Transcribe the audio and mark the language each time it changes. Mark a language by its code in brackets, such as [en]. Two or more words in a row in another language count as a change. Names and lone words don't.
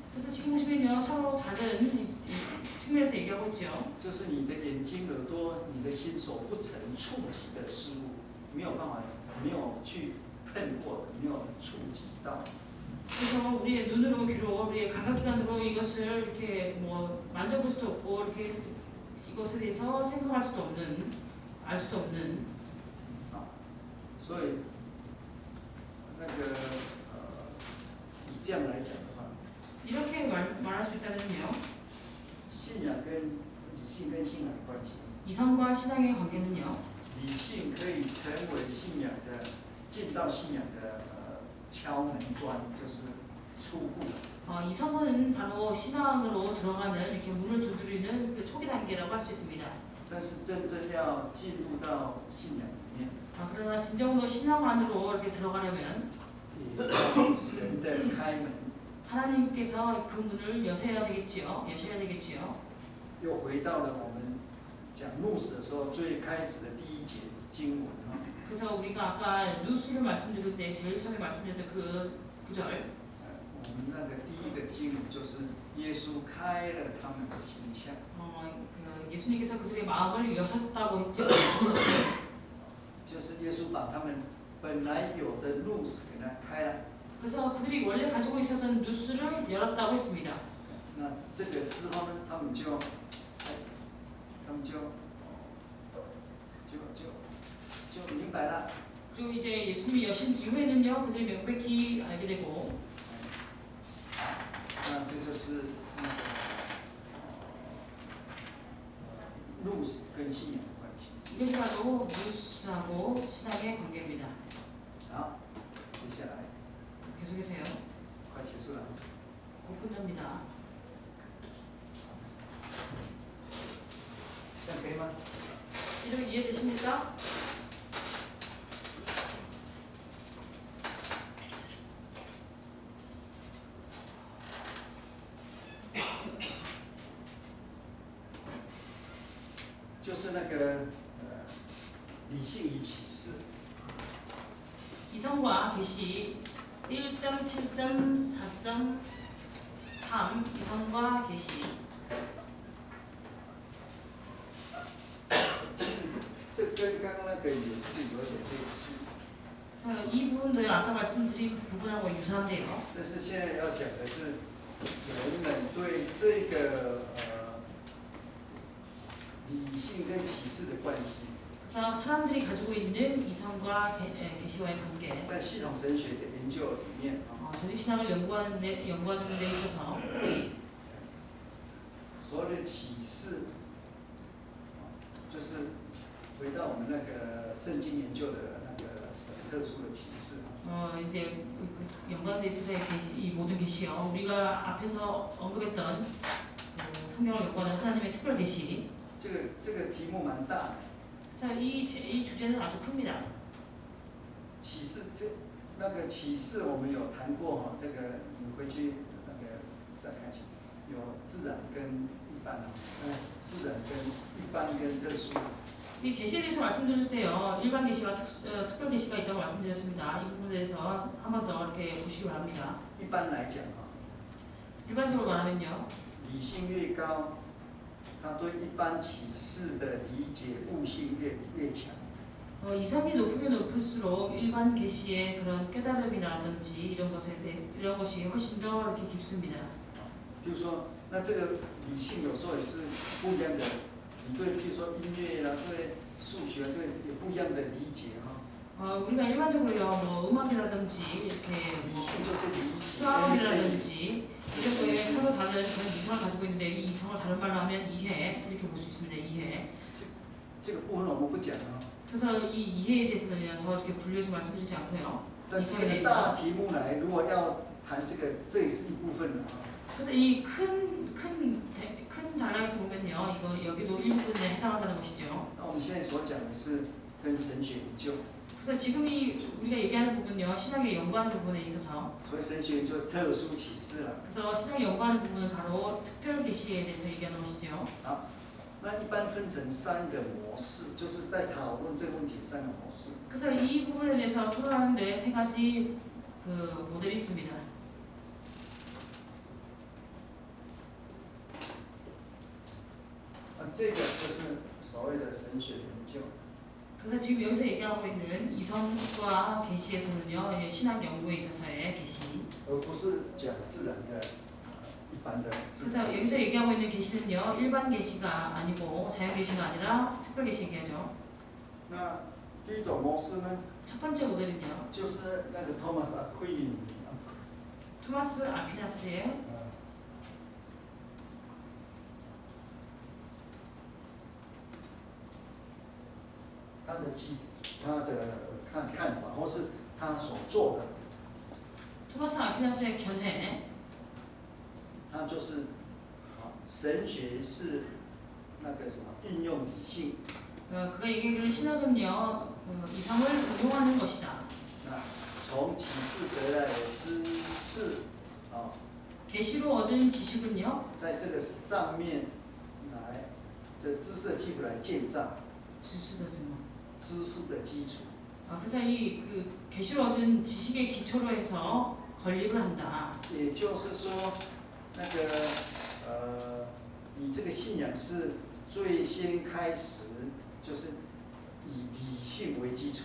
[ko] 그래서 지금 보시면요, 서로 다른 측면에서 얘기하고 있죠. [zh] 就是你的眼睛、耳朵、你的心所不曾触及的事物，没有办法，没有去碰过的，没有触及到。 [ko] 그래서 우리의 눈으로 귀로 우리의 감각기관으로 이것을 이렇게 뭐 만져볼 수도 없고 이렇게 이것에 대해서 생각할 수도 없는, 알 수도 없는. [zh] 所以那个以这样来讲的话， [ko] 이렇게 말할 수 있다면요. [zh] 信仰跟理性跟信仰的关系， [ko] 이성과 신앙의 관계는요. [zh] 理性可以成为信仰的进到信仰的敲门砖，就是初步。 [ko] 이성은 바로 신앙으로 들어가는 이렇게 문을 두드리는 그 초기 단계라고 할 수 있습니다. [zh] 但是真正要进入到信仰里面， [ko] 그러나 진정으로 신앙 안으로 이렇게 들어가려면 [zh] 也要神的开门， [ko] 하나님께서 그 문을 여셔야 되겠지요. 여셔야 되겠지요. [zh] 又回到了我们讲牧师的时候最开始的第一节经文啊。 [ko] 그래서 우리가 아까 루스를 말씀드릴 때 제일 처음에 말씀드렸던 그 구절. [zh] 我们那个第一个经文就是耶稣开了他们的心窍， [ko] 그 예수님께서 그들의 마음을 여셨다고 했죠. [zh] 就是耶稣把他们本来有的路子给他开了。 [ko] 그래서 그들이 원래 가지고 있었던 루스를 열었다고 했습니다. [zh] 那这个之后呢，他们就明白了。 [ko] 그리고 이제 예수님이 여신 이후에는요, 그들이 명백히 알게 되고. [zh] 那这就是路子跟信仰的关系。 [ko] 이것이 바로 루스하고 신앙의 관계입니다. [zh] 好，接下来 [ko] 계속해서요. [zh] 快结束了。 [ko] 곧 끝납니다. [zh] 这样可以吗？ [ko] 이렇게 이해되십니까? [zh] 就是那个理性与启示。 [ko] 이성과 계시 1.7.4.3 이성과 계시. [zh] 这跟刚刚那个也是有点类似。 [ko] 이 부분도 아까 말씀드린 부분하고 유사한데요. [zh] 但是现在要讲的是人们对这个理性跟启示的关系， [ko] 그래서 사람들이 가지고 있는 이성과 계시와의 관계. [zh] 在系统神学的研究里面， [ko] 조직신학을 연구하는 데 있어서 [zh] 所谓的启示，就是回到我们那个圣经研究的那个神特殊的启示。 [ko] 이제 연관돼 있어서의 계시, 이 모든 계시요. 우리가 앞에서 언급했던 성경을 연구하는 하나님의 특별 계시. [zh] 这个题目蛮大的。 [ko] 자, 이 주제는 아주 큽니다. [zh] 启示那个启示我们有谈过哈，这个你回去那个再看起，有自然跟一般自然跟一般跟特殊。 [ko] 이 계시에 대해서 말씀드릴 때요, 일반 계시와 특별 계시가 있다고 말씀드렸습니다. 이 부분에 대해서 한 번 더 이렇게 보시기 바랍니다. [zh] 一般来讲哈， [ko] 일반적으로 말하면요, [zh] 理性越高，他对一般启示的理解悟性越强。 [ko] 이성이 높으면 높을수록 일반 계시의 그런 깨달음이라든지 이런 것이 훨씬 더 이렇게 깊습니다. [zh] 比如说，那这个理性有时候也是不一样的，你对，譬如说音乐啦，对数学对有不一样的理解哈。 [ko] 우리가 일반적으로요, 뭐 음악이라든지 이렇게 [zh] 理性就是理解。 [ko] 수학이라든지 이런 거에 서로 다른 그런 이성을 가지고 있는데 이 이성을 다른 말로 하면 이해 이렇게 볼 수 있습니다. 이해. [zh] 这个部分我们不讲啊。 [ko] 그래서 이 이해에 대해서는 그냥 저 이렇게 분류해서 말씀드리지 않고요. [zh] 但是这个大题目来，如果要谈这个，这也是一部分的啊。 [ko] 그래서 이 큰 단락에서 보면요, 이거 여기도 일부분에 해당한다는 것이죠. [zh] 那我们现在所讲的是跟神学研究， [ko] 그래서 지금 우리가 얘기하는 부분요, 신학에 연구하는 부분에 있어서. [zh] 所以神学研究是特殊启示了。 [ko] 그래서 신학에 연구하는 부분은 바로 특별 계시에 대해서 얘기하는 것이죠. [zh] 好， 那一般分成3个模式，就是在讨论这个问题3个模式。 [ko] 그래서 이 부분에 대해서 토론하는데 3가지 그 모델이 있습니다. [zh] 这个就是所谓的神学研究。 [ko] 그래서 지금 여기서 얘기하고 있는 이성과 계시에서는요, 신학 연구에 있어서의 계시. [zh] 而不是讲自然的一般的自 [ko] 그래서 [zh] 然的 [ko] 여기서 얘기하고 있는 계시는요, 일반 계시가 아니고 자연 계시가 아니라 특별 계시 얘기하죠. [zh] 那第一种模式呢， [ko] 첫 번째 모델은요, [zh] 就是那个托马斯阿奎因， [ko] 토마스 아퀴나스의 [zh] 他的看法，或是他所做的， [ko] 토마스 아퀴나스의 견해. [zh] 他就是神学是那个什么运用理性， [ko] 그가 얘기하기를 신학은요, 이성을 운용하는 것이다. [zh] 那从启示得来的知识， [ko] 계시로 얻은 지식은요, [zh] 在这个上面来，这知识的基础来建造 [ko] 지식은 뭐? [zh] 知识的基础。 [ko] 그래서 이 그 계시로 얻은 지식의 기초로 해서 건립을 한다. [zh] 也就是说，那个你这个信仰是最先开始就是以理性为基础。